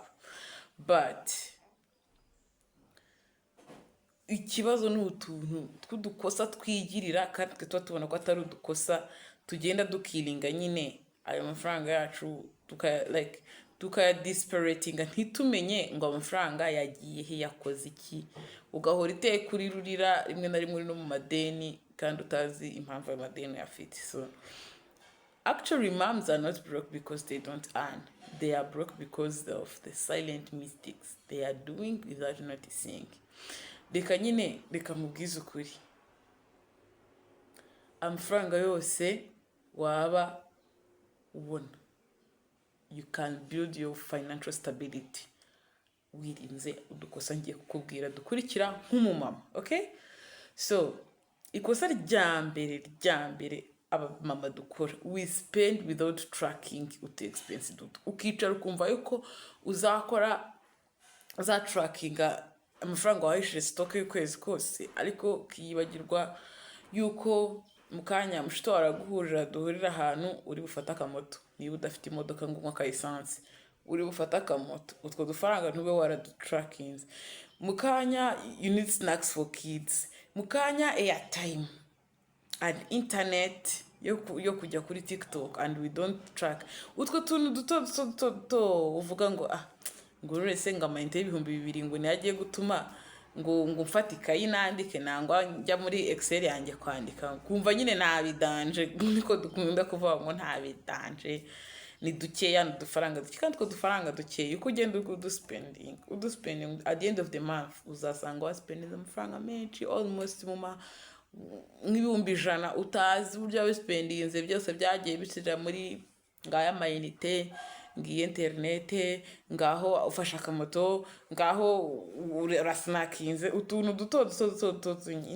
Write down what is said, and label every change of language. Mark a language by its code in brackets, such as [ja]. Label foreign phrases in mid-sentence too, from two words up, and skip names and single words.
[rw] But ikibazo ni utuntu tw'udukosa twigirira kandi tuba tubona ko atari udukosa, tugenda dukilinga nyine ayo mafaranga yacu tukayadisparatinga, ntitumenye ngo amafaranga yagiye he, yakoze iki. Ugahora iteye kuri rurira, rimwe na rimwe uri no mu madeni kandi utazi impamvu ayo madeni afite. [en] So actually moms are not broke because they don't earn. They are broke because of the silent mistakes they are doing without noticing. [rw] Reka mubwize ukuri. Amafaranga yose waba ubona, [en] you can build your financial stability [rw] wirinze udukosa ngiye kukubwira dukurikira nk'umumama. [en] Okay? [rw] So ikosa rya mbere abamama dukora, [en] we spend without tracking utu expense duto. [rw] Ukicara ukumva yuko uzatrackinga amafaranga wahishije stock y'ukwezi kose, ariko ukiyibagirwa yuko mukanya mushito waraguhurira duhurira ahantu uri bufata akamoto. Niba udafite imodoka ngo unywa esanse, uri bufata akamoto, utwo dufaranga ntube waradutrackinze. [en] Mukanya you need snacks for kids, mukanya airtime and internet [rw] yo kujya kuri TikTok, [en] and we don't track [rw] utwo tuntu duto uvuga ngo ngo rese ngo amayinite y'ibihumbi 2,000 ngo niyagiye gutuma ngo mfata ikayi nandike nangwa njya muri Excel yanjye kwandika, kumva nyine ntabidanje. Niko dukunda kuvuga ngo ntabidanje, ni dukeya n'udufaranga duke, kandi dufaranga dukeya uko ugenda uduspending [en] at the end of the month [rw] uzasanga waspending amafaranga menshi, almost nk'ibihumbi 100 utazi uburyo waspendinze byose byagiye bishyira muri ngaya amayinite, ngiye interinete, ngaho ufasha akamoto, ngaho urasnakinze, utuntu duto nyine.